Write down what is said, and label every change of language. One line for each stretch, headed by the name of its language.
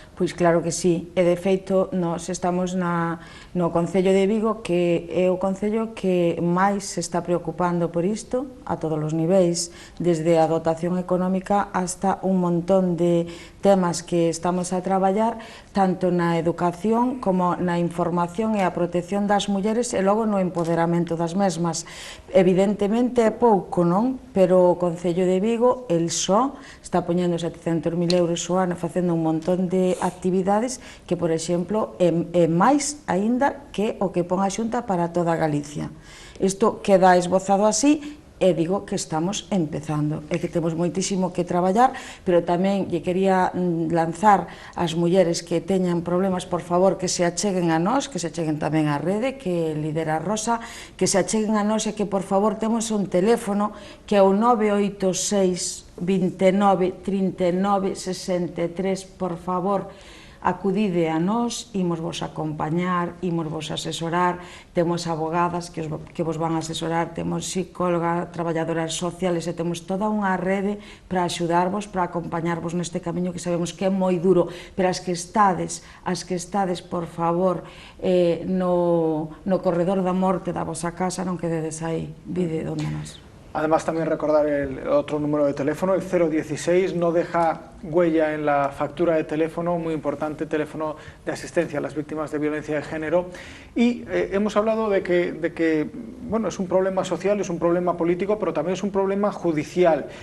Galician: Pois claro que sí, e de feito nós estamos no Concello de Vigo, que é o Concello que máis se está preocupando por isto a todos os niveis, desde a dotación económica hasta un montón de temas que estamos a traballar, tanto na educación como na información e a protección das mulleres e logo no empoderamento das mesmas. Evidentemente é pouco, non? Pero o Concello de Vigo, el só, está poñendo 700.000 euros o ano facendo un montón de actividades que, por exemplo, é máis aínda que o que pon a Xunta para toda Galicia. Isto queda esbozado así e digo que estamos empezando e que temos moitísimo que traballar, pero tamén lle quería lanzar ás mulleres que teñan problemas, por favor, que se acheguen a nós, que se acheguen tamén á rede que lidera Rosa, que se acheguen a nós e que, por favor, temos un teléfono que é o 986 29 39 63, por favor, acudide a nós, imos vos acompañar, imos vos asesorar, temos abogadas que vos van a asesorar, temos psicóloga, traballadoras sociales e temos toda unha rede para axudarvos, para acompañarvos neste camiño que sabemos que é moi duro, pero as que estades, por favor, no corredor da morte da vosa casa, non quededes aí, vide onde nos.
Spanish: Además, también recordar el otro número de teléfono, el 016, no deja huella en la factura de teléfono, muy importante, teléfono de asistencia a las víctimas de violencia de género. Y hemos hablado de que bueno, es un problema social, es un problema político, pero también es un problema judicial.